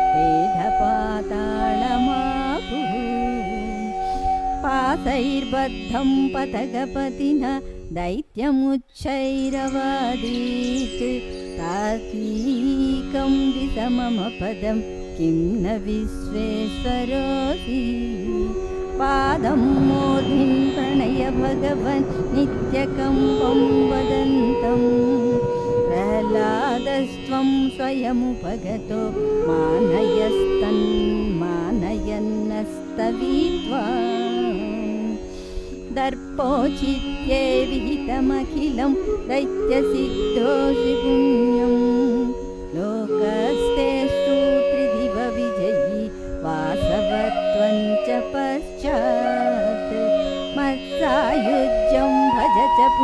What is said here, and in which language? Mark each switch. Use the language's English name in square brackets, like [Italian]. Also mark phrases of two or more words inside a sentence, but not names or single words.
[Sanskrit] వేదపాతాళమాపుః పాశైర్బద్ధం పతగపతిన దైత్యముచ్చైరవాదీత్ తార్కీకం దిశమమ పదం కిం న విశ్వేశ్వరోసి పాదం మోధిన్ ప్రణయ భగవన్ నిత్యకంపం వదంతం ప్రహ్లాదస్త్వం స్వయముపగతో మానయన్నస్తవీత్వా दर्पोचित्ये विहितमखिलं दैत्यसिद्धोऽसि पुण्यं लोकस्तेस्तु त्रिदिव विजयी वासवत्वं च पश्चात् मत्सायुज्यं भज च